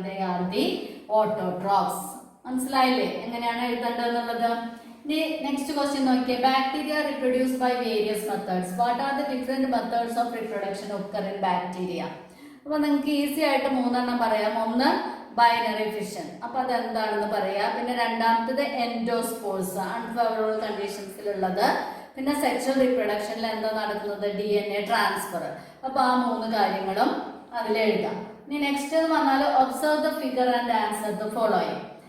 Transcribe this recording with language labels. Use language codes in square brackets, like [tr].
[en] They are the autotrophs. [ml] മനസ്സിലായില്ലേ എങ്ങനെയാണ് എഴുതേണ്ടതെന്നുള്ളത്? ഇനി നെക്സ്റ്റ് ക്വസ്റ്റ്യൻ നോക്കിയേ. [en] Bacteria reproduce by various methods. What are the different methods of reproduction occur in bacteria? [ml] അപ്പോൾ നിങ്ങൾക്ക് easy ആയിട്ട് 3 പറയാം. ഒന്ന് ബൈനറി ഫിഷൻ, അപ്പോൾ അതെന്താണെന്ന് പറയാം. പിന്നെ രണ്ടാമത്തത് എൻഡോസ്പോർസ്, അൺഫേവറബിൾ കണ്ടീഷൻസിലുള്ളത്. പിന്നെ സെക്ഷൽ റീപ്രൊഡക്ഷനിൽ എന്താ നടക്കുന്നത്, DNA ട്രാൻസ്ഫർ. അപ്പോൾ ആ 3 കാര്യങ്ങളും അതിലെഴുതാം. ഇനി നെക്സ്റ്റ് എന്ന് പറഞ്ഞാൽ [en] Observe the figure and answer the following.